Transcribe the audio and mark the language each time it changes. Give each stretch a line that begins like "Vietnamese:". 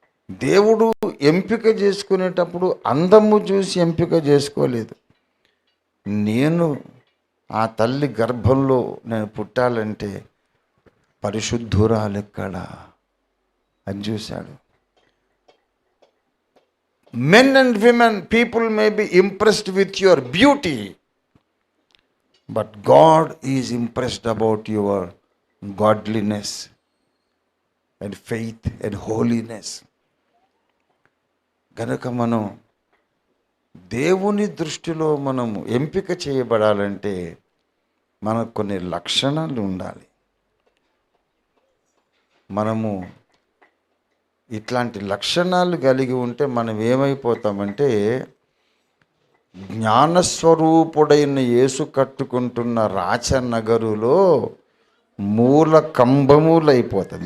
Telugu: దేవుడు ఎంపిక చేసుకునేటప్పుడు అందము చూసి ఎంపిక చేసుకోలేదు. నేను ఆ తల్లి గర్భంలో నేను పుట్టాలంటే పరిశుద్ధురాలెక్కడా అని చూశాడు.
English: Men and women, people may be impressed with your beauty, but God is impressed about your godliness and faith and holiness.
Telugu: గనక మనం దేవుని దృష్టిలో మనము ఎంపిక చేయబడాలంటే మనకు కొన్ని లక్షణాలు ఉండాలి. మనము ఇట్లాంటి లక్షణాలు కలిగి ఉంటే మనం ఏమైపోతామంటే జ్ఞానస్వరూపుడైన యేసు కట్టుకుంటున్న రాచనగరులో మూల కంబములైపోతాం.